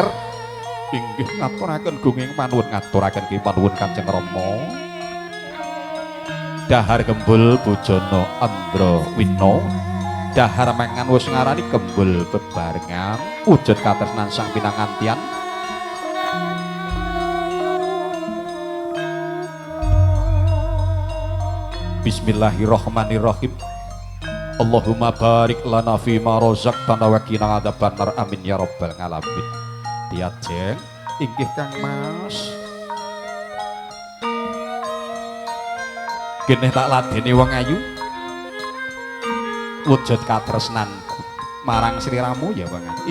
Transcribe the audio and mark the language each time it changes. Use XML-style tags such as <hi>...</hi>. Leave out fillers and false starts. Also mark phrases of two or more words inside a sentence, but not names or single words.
<jv>Inggih ngaturaken gunging panuwun, ngaturaken ki panuwun Kanjeng Rama. Dahar Gembul Bujana Andra Wina, dahar mangan wis ngarani gembul bebarengan, wujud katresnan sang pinangantian. Bismillahirrahmanirrahim.</jv> <ar>اللهم بارك لنا في ما رزقتنا وقنا عذاب النار آمين يا رب العالمين.</ar> <jv>Diajeng inggih Kang Mas. Geneh tak ladeni wong ayu. Wujud katresnanku marang sliramu ya wong ayu.</jv>